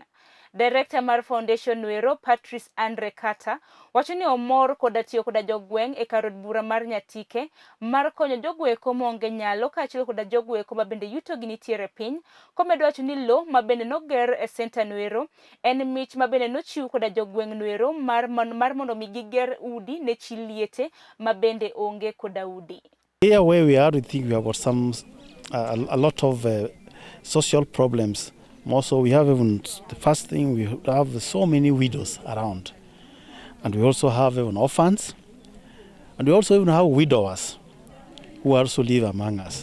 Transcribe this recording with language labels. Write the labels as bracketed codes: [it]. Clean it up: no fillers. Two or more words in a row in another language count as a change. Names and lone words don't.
[luo] Director mar Foundation noero Patrice Andre Carter wacho ni omor kod tiyo kod jogweng e kar od bura mar Nyatike mar konyo jogoeko maonge nyalo kaachiel kod jogoeko ma bende yuto gi nitiere piny. Komedo wacho ni lo ma bende noger e senta noero en mich ma bende nochiw kod jogweng noero mar mondo mi giger udi ne chi Liete ma bende onge kod udi. [en] Here where we are, I think we have got a lot of social problems. Also, we have even the first thing, we have so many widows around, and we also have even orphans, and we also even have widowers who also live among us.